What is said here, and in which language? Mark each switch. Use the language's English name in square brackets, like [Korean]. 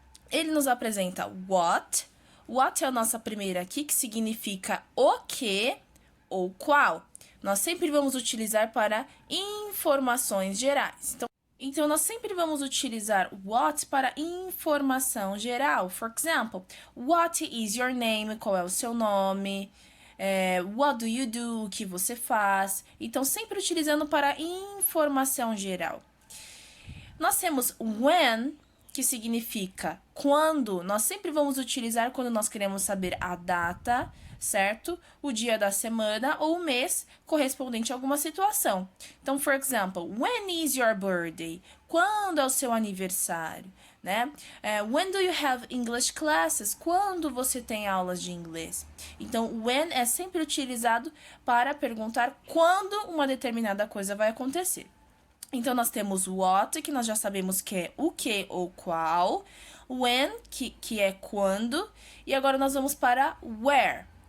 [Portuguese] Ele nos apresenta what. What é a nossa primeira aqui, que significa o que ou qual. Nós sempre vamos utilizar para informações gerais. Então, nós sempre vamos utilizar what para informação geral. [English] For example, what is your name? [Portuguese] Qual é o seu nome? [English] What do you do? [Portuguese] O que você faz? Então, sempre utilizando para informação geral. Nós temos when, que significa quando. Nós sempre vamos utilizar quando nós queremos saber a data, certo? O dia da semana ou o mês correspondente a alguma situação. Então, [English] for example, when is your birthday? [Portuguese] Quando é o seu aniversário, né? [English] When do you have English classes? [Portuguese] Quando você tem aulas de inglês? Então, when é sempre utilizado para perguntar quando uma determinada coisa vai acontecer. Então, nós temos what, que nós já sabemos que é o que ou qual. When, que é quando. E agora nós vamos para where.